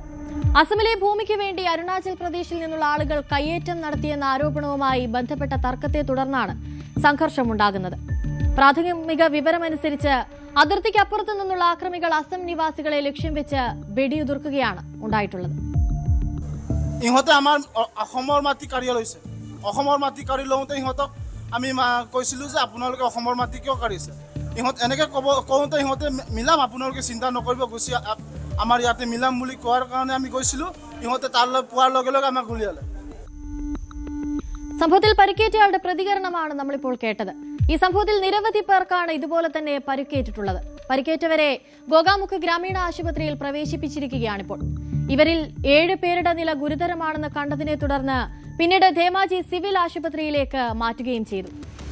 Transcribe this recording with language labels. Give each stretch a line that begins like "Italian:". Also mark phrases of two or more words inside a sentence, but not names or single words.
Malayalam: അസമിലെ ഭൂമിക്ക് വേണ്ടി അരുണാചൽ പ്രദേശിൽ നിന്നുള്ള ആളുകൾ കയ്യേറ്റം നടത്തിയെന്ന ആരോപണവുമായി ബന്ധപ്പെട്ട തർക്കത്തെ തുടർന്നാണ് സംഘർഷമുണ്ടാകുന്നത്. പ്രാഥമിക വിവരമനുസരിച്ച് അതിർത്തിക്കപ്പുറത്തു നിന്നുള്ള ആക്രമികൾ അസം നിവാസികളെ ലക്ഷ്യം വെച്ച് വെടിയുതിർക്കുകയാണ് ഉണ്ടായിട്ടുള്ളത്.
Assamese: আমি কৈছিলোঁ যে আপোনালোকে অসমৰ মাটি কিয় কাঢ়িছে, ইহঁত এনেকৈ কওঁতে ইহঁতে মিলাম, আপোনালোকে চিন্তা নকৰিব, গুচি আমাৰ ইয়াতে মিলাম বুলি কোৱাৰ কাৰণে আমি গৈছিলোঁ. ইহঁতে তালৈ পোৱাৰ লগে লগে আমাক গুলিয়ালে.
Malayalam: സംഭവത്തിൽ പരിക്കേറ്റയാളുടെ പ്രതികരണമാണ് നമ്മളിപ്പോൾ കേട്ടത്. ഈ സംഭവത്തിൽ നിരവധി പേർക്കാണ് ഇതുപോലെ തന്നെ പരിക്കേറ്റിട്ടുള്ളത്. പരിക്കേറ്റവരെ ഗോഗാമുഖ് ഗ്രാമീണ ആശുപത്രിയിൽ പ്രവേശിപ്പിച്ചിരിക്കുകയാണിപ്പോൾ. ഇവരിൽ 7 പേരുടെ നില ഗുരുതരമാണെന്ന് കണ്ടതിനെ തുടർന്ന് പിന്നീട് ധേമാജി സിവിൽ ആശുപത്രിയിലേക്ക് മാറ്റുകയും ചെയ്തു.